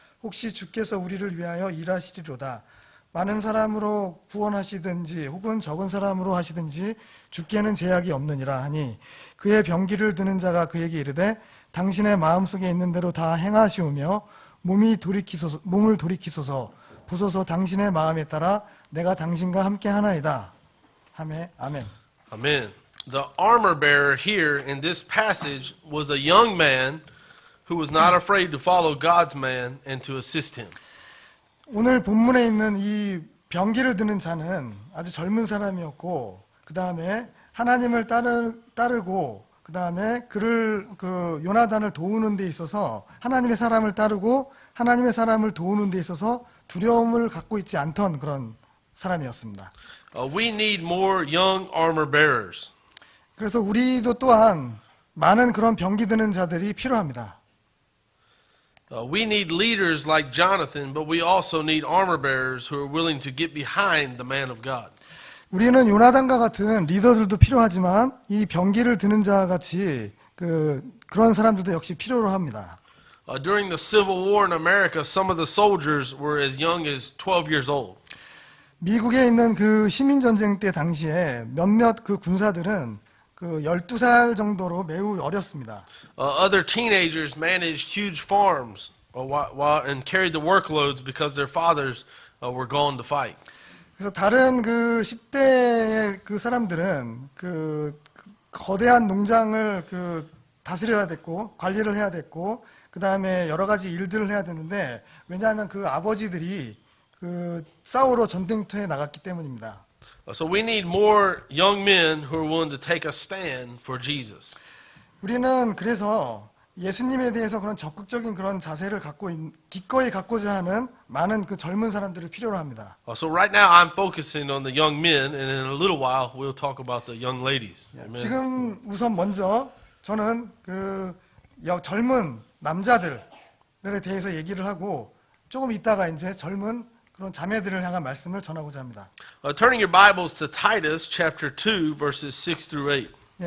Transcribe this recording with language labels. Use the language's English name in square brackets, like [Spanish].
[Korean] 혹시 주께서 우리를 위하여 일하시리로다. 많은 사람으로 구원하시든지 혹은 적은 사람으로 하시든지 주께는 제약이 없느니라 하니 그의 병기를 드는 자가 그에게 이르되 당신의 마음속에 있는 대로 다 행하시오며 몸을 돌이키소서 보소서 당신의 마음에 따라 내가 당신과 함께 하나이다. 하매 아멘. [English] Amen. The armor bearer here in this passage was a young man who was not afraid to follow God's man and to assist him. [Korean] 오늘 본문에 있는 이 병기를 드는 자는 아주 젊은 사람이었고 그 다음에 하나님을 따르고 그 다음에 요나단을 도우는 데 있어서 하나님의 사람을 따르고 하나님의 사람을 도우는 데 있어서 두려움을 갖고 있지 않던 그런 사람이었습니다. [English] We need more young armor bearers. [Korean] 그래서 우리도 또한 많은 그런 병기 드는 자들이 필요합니다. [English] We need leaders like Jonathan, but we also need armor bearers who are willing to get behind the man of God. [Korean] 우리는 요나단과 같은 리더들도 필요하지만 이 병기를 드는 자 같이 그런 사람들도 역시 필요로 합니다. [English] During the Civil War in America, some of the soldiers were as young as 12 years old. [Korean] 미국에 있는 그 시민전쟁 때 당시에 몇몇 그 군사들은 12살 정도로 매우 어렸습니다. [English] Other teenagers managed huge farms and carried the workloads because their fathers were gone to fight. [Korean] 그래서 다른 10대의 그 사람들은 거대한 농장을 다스려야 됐고 관리를 해야 됐고 그 다음에 여러 가지 일들을 해야 되는데 왜냐하면 그 아버지들이 싸우러 전쟁터에 나갔기 때문입니다. [English] So we need more young men who are willing to take a stand for Jesus. [Korean] 우리는 그래서 예수님에 대해서 그런 적극적인 그런 자세를 기꺼이 갖고자 하는 많은 그 젊은 사람들을 필요로 합니다. [English] So right now I'm focusing on the young men, and in a little while we'll talk about the young ladies. Amen. [Korean] 지금 우선 먼저 저는 젊은 남자들에 대해서 얘기를 하고 조금 있다가 이제 젊은 그런 자매들을 향한 말씀을 전하고자 합니다. [English] Turning your Bibles to Titus chapter 2 verses 6 through 8.